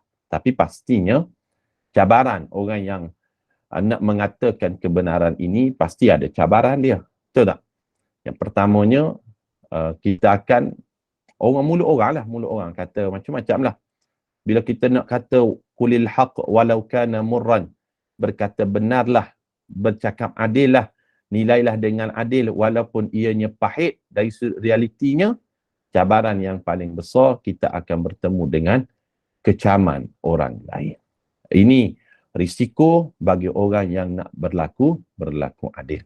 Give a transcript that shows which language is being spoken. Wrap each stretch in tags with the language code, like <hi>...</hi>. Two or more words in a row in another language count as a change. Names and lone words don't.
<ms>Tapi pastinya, cabaran orang yang nak mengatakan kebenaran ini, pasti ada cabaran dia. Betul tak? Yang pertamanya, kita akan, mulut orang kata macam-macam lah. Bila kita nak kata,</ms> <ar>قل الحق ولو كان مرا,</ar> <ms>berkata benarlah, bercakap adil lah, nilailah dengan adil walaupun ianya pahit, dari realitinya, cabaran yang paling besar, kita akan bertemu dengan kecaman orang lain. Ini risiko bagi orang yang nak berlaku adil.</ms>